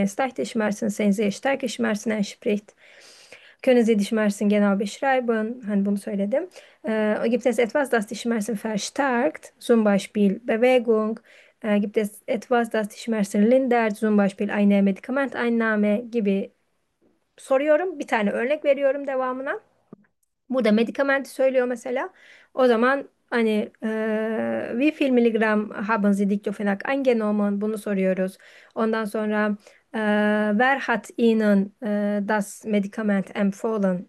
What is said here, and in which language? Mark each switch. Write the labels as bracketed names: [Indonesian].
[German] Ein starke Schmerzen, sehen Sie, starke Schmerzen entspricht. Können Sie die Schmerzen genau beschreiben? [Turkish] Hani bunu söyledim. [German] Gibt es etwas, das die Schmerzen verstärkt? Zum Beispiel Bewegung. Gibt es etwas, das die Schmerzen lindert? Zum Beispiel eine Medikamenteinnahme [Turkish] gibi soruyorum. Bir tane örnek veriyorum devamına. Burada medikamenti söylüyor mesela. O zaman hani [German] wie viel Milligramm haben Sie Diclofenac eingenommen? [Turkish] Bunu soruyoruz. Ondan sonra [German] wer hat Ihnen das Medikament empfohlen?